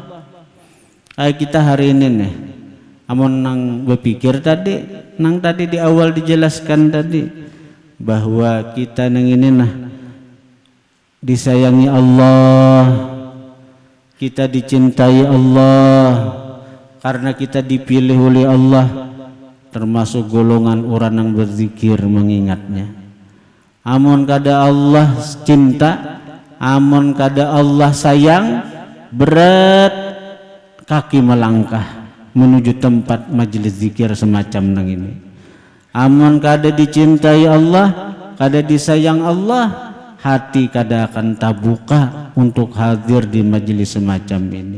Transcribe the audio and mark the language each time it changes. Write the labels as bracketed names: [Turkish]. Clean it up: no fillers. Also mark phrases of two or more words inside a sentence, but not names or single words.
[Banjar] Kayak kita hari ini nih, amun nang berpikir tadi, nang tadi di awal dijelaskan tadi bahwa kita nang ini nah disayangi Allah, kita dicintai Allah karena kita dipilih oleh Allah, termasuk golongan orang yang berzikir mengingatnya. Amun kada Allah cinta, amun kada Allah sayang, berat kaki melangkah menuju tempat majelis zikir semacam nang ini. Amun kada dicintai Allah, kada disayang Allah, hati kada akan tabuka untuk hadir di majelis semacam ini.